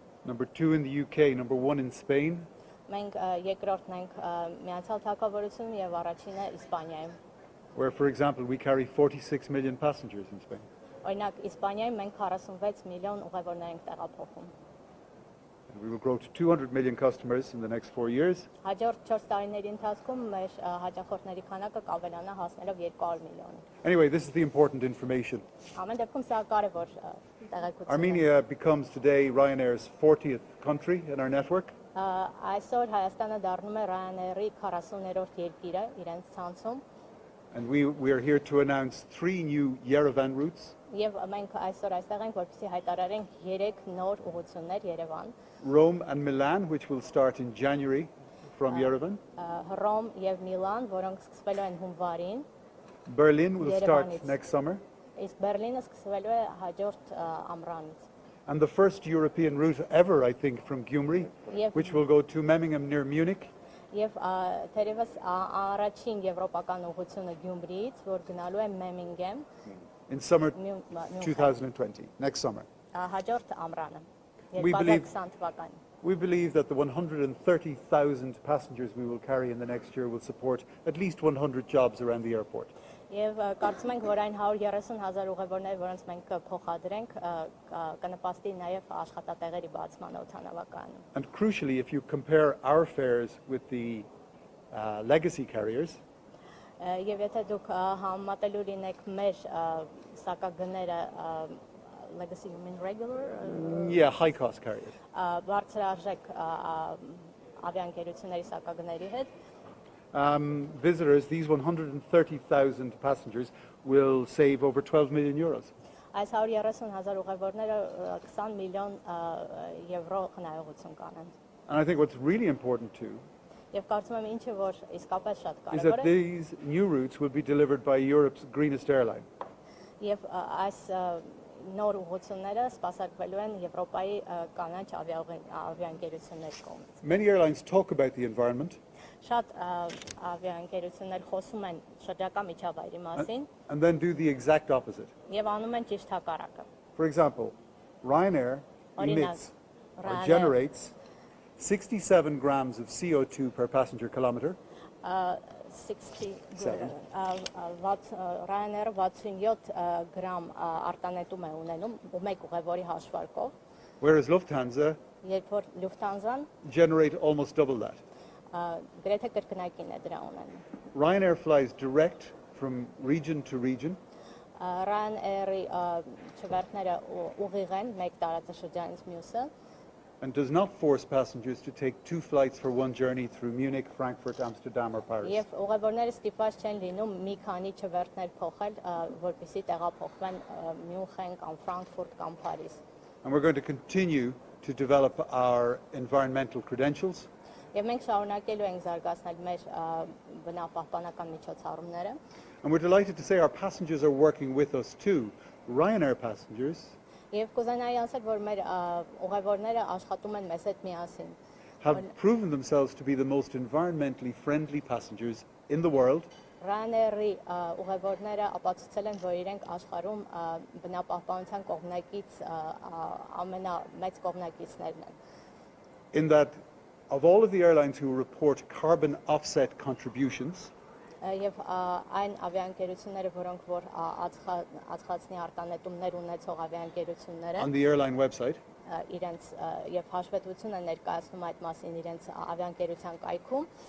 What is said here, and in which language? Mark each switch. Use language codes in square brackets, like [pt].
[en] Number 2 in the UK, number 1 in Spain. [hy] Մենք երկրորդն ենք Միացյալ Թագավորությունում եւ առաջինը Իսպանիայում։ [en] Where, for example, we carry 46 million passengers in Spain. [hy] Օրինակ Իսպանիայում մենք 46 միլիոն ուղևորներ ենք տեղափոխում։ [en] And we will grow to 200 million customers in the next 4 years. [hy] Hաջորդ 4 տարիների ընթացքում մեր հաճախորդների քանակը կավելանա հասնելով 200 միլիոնի։ [en] Anyway, this is the important information. [hy] Ամեն դեպքում սա կարևոր տեղեկություն է։ [en] Armenia becomes today Ryanair's 40th country in our network. [hy] Այսօր Հայաստանը դառնում է Ryanair-ի 40-րդ երկիրը իրենց ցանցում։ [en] And we are here to announce 3 new Yerevan routes. [hy] Եվ մենք այսօր այստեղ ենք, որպեսզի հայտարարենք 3 նոր ուղղություններ Երևան։ [en] Rome and Milan, which will start in January from Yerevan. [hy] Հռոմ եւ Միլան, որոնք սկսվելու են հունվարին։ [en] Berlin will start next summer. [hy] Իսկ Բերլինը սկսվելու է հաջորդ ամռանից։ [en] And the first European route ever, I think, from Gyumri, which will go to Memmingen near Munich. [hy] Եվ թերևս առաջին եվրոպական ուղղությունը Գյումրիից, որ գնալու է Մեմինգեմ [en] in summer 2020, next summer. [hy] Հաջորդ ամռանը, [en] We [hy] 2020 թվականին։ [en] We believe that the 130,000 passengers we will carry in the next year will support at least 100 jobs around the airport. [hy] Եվ կարծում ենք, որ այն 130,000 ուղևորները, որոնց մենք կփոխադրենք, կնպաստի նաև աշխատատեղերի բացմանը օդանավակայանում։ [en] And crucially, if you compare our fares with the legacy carriers, [hy] Եվ եթե դուք համատելու լինեք մեր սակագները [en] legacy you mean regular yeah, high cost carriers, [hy] բարձրարժեք ավիաընկերությունների սակագների հետ, [en] visitors, these 130,000 passengers will save over 12 million euros. [hy] Այս 130,000 ուղևորները 20 միլիոն եվրո խնայողություն կանեն։ [en] And I think what's really important too [hy] Եվ կարծում եմ ինչը որ իսկապես շատ [en] is [hy] կարևոր [en] that [hy] է, [en] these new routes will be delivered by Europe's greenest airline. [hy] եւ այս նոր ուղղությունները սպասարկվելու են Եվրոպայի կանաչ ավիաընկերությունների կողմից։ [en] Many airlines talk about the environment, [hy] Շատ ավիաընկերություններ խոսում են շրջակա միջավայրի մասին [en] and then do the exact opposite. [hy] եւ անում են ճիշտ հակառակը։ [en] For example, Ryanair emits or generates 67 grams of CO2 per passenger kilometer. [hy] 60 Ryanair 67 գրամ արտանետում է ունենում մեկ ուղևորի հաշվարկով, [en] Whereas Lufthansa [hy] երբ որ Lufthansa-ն [en] generate almost double that. [hy] գրեթե կրկնակին է դրա ունենում։ [en] Ryanair flies direct from region to region, [hy] Ryanair-ի չվերթները ուղիղ են մեկ տարածաշրջանից մյուսը [en] and does not force passengers to take 2 flights for one journey through Munich, Frankfurt, Amsterdam or Paris. [hy] եւ ուղևորները ստիպված չեն լինում մի քանի չվերթներ փոխել, որպեսզի տեղափոխվեն Մյունխեն կամ Ֆրանկֆուրտ կամ Փարիզ։ [en] And we're going to continue to develop our environmental credentials. [hy] Եվ մենք շարունակելու ենք զարգացնել մեր բնապահպանական միջոցառումները։ [en] And we're delighted to say our passengers are working with us too. Ryanair passengers [hy] Եվ կուզենայի ասել, որ մեր ուղևորները աշխատում են մեզ հետ միասին։ [en] have proven themselves to be the most environmentally friendly passengers in the world. [hy] Ryanair-ի ուղևորները ապացուցել են, որ իրենք աշխարհում բնապահպանության կողմնակից ամենամեծ կողմնակիցներն են։ [en] In that of all of the airlines who report carbon offset contributions, [hy] Եվ այն ավիաընկերությունները, որոնք որ ածխածնի արտանետումներ ունեցող ավիաընկերությունները [en] on the airline website, [hy] իրենց եւ հաշվետվություն են ներկայացնում այդ մասին իրենց ավիաընկերության կայքում,